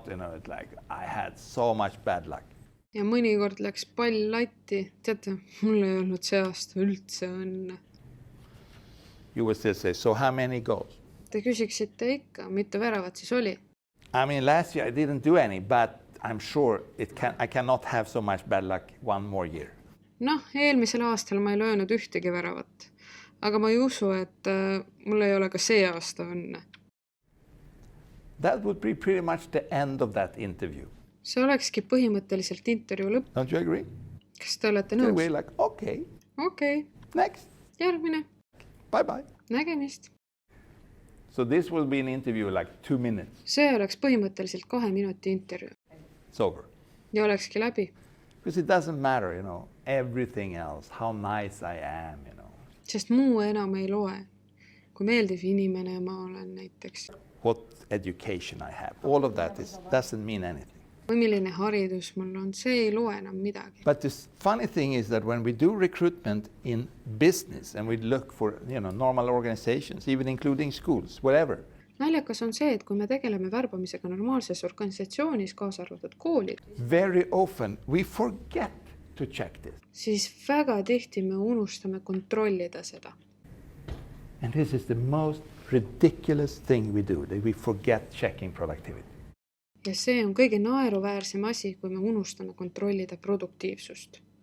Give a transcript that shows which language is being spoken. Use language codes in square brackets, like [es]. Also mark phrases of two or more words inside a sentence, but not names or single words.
[en] It's like I had so much bad luck. [et] Ja mõnikord läks pall latti. Teate, mul ei olnud see aasta üldse õnne. [en] You would still say, so how many goals? [et] Te küsiksite ikka, mitu väravat siis oli. [en] Last year I didn't do any, but I'm sure I cannot have so much bad luck one more year. [et] Eelmisel aastal ma ei löönud ühtegi väravat. Aga ma ei usu, et mul ei ole ka see aasta õnne. [en] That would be pretty much the end of that interview. [et] See olekski põhimõtteliselt intervjuu lõpp. [en] Don't you agree? [et] Kas te olete [en] Then [et] nõus? [en] we're like, okay, [et] Okei, [en] next, [et] järgmine. [en] bye-bye. [et] Nägemist. [en] So this will be an interview like 2 minutes. [et] See oleks põhimõtteliselt 2 minuti intervjuu. [en] It's over. [et] Ja olekski läbi. [en] Because it doesn't matter, everything else, how nice I am, [et] Sest muu enam ei loe. Kui meeldiv inimene ma olen näiteks. [en] what education I have. All of that doesn't mean anything. [et] Või milline haridus mul on, see ei loe enam midagi. [en] But the funny thing is that when we do recruitment in business and we look for, normal organizations, even including schools, whatever. [et] Naljakas on see, et kui me tegeleme värbamisega normaalses organisatsioonis, kaasa arvatud koolid, [en] Very often we forget to check this. [et] siis väga tihti me unustame kontrollida seda. [en] And this is the most ridiculous thing we do, that we forget checking productivity. [et] Ja see on kõige naeruväärsem asi, kui me unustame kontrollida produktiivsust.